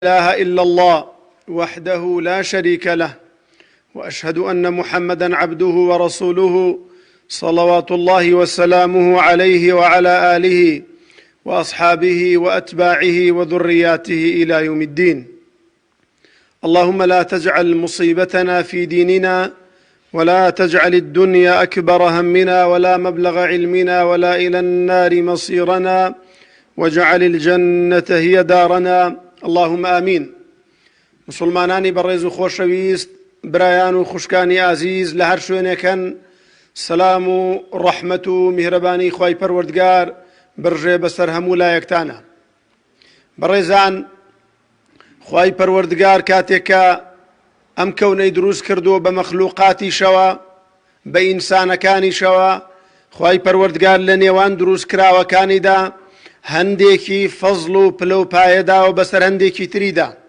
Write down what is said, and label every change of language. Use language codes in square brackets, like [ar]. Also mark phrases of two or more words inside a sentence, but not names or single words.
[ar] لا إله إلا الله وحده لا شريك له وأشهد أن محمدًا عبده ورسوله صلوات الله وسلامه عليه وعلى آله وأصحابه وأتباعه وذرياته إلى يوم الدين. اللهم لا تجعل مصيبتنا في ديننا ولا تجعل الدنيا أكبر همنا ولا مبلغ علمنا ولا إلى النار مصيرنا واجعل الجنة هي دارنا اللهم آمين. [ckb] مسلمانانی بەڕێز و خۆشەویست، برایان و خوشکانی عزیز لە هەر شوێنێکن، سەلام و ڕەحمەت و میهرەبانی خوای پەروەردگار بڕژێ بەسەر هەموو لایەکتانە. بەڕێزان، خوای پەروەردگار کاتێککە ئەم کەونەی دروست کردووە بە مەخلووقاتیشەوە، بە ئینسانەکانیشەوە، خوای پەروەردگار لە نێوان دروست کراوەکانیدا هەندێکی فەزڵ و پلە و پایەداوە بەسەر هەندێکی تریدا.